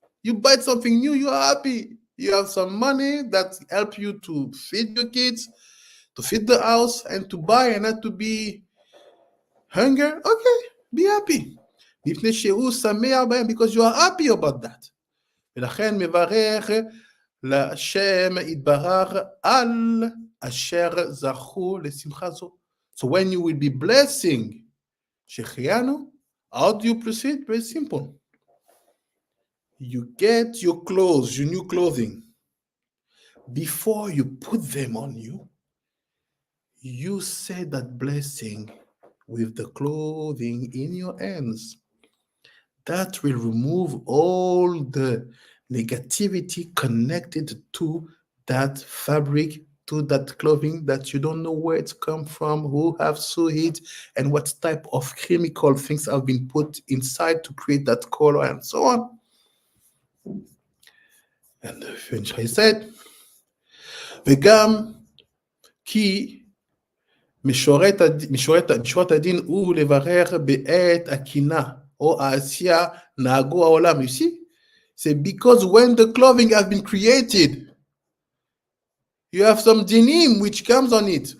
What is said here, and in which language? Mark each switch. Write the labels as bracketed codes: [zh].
[en] You buy something new, you are happy. You have some money that help you to feed your kids, to feed the house, and to buy and not to be hunger. Okay, be happy. Because you are happy about that. [he] ולכן מברך להשם יתברך על אשר זכו לשמחה זו. [en] So when you will be blessing Shechianu, how do you proceed? Very simple. You get your clothes, your new clothing. Before you put them on you, you say that blessing with the clothing in your hands. That will remove all the negativity connected to that fabric, to that clothing that you don't know where it's come from, who have sewed it, and what type of chemical things have been put inside to create that color and so on. And finish, I said, [he] וגם כי משורת הדין הוא לברר בעת הקינה או העשייה נהגו העולם. [en] You see? Say because when the clothing has been created, you have some dinim which comes on it.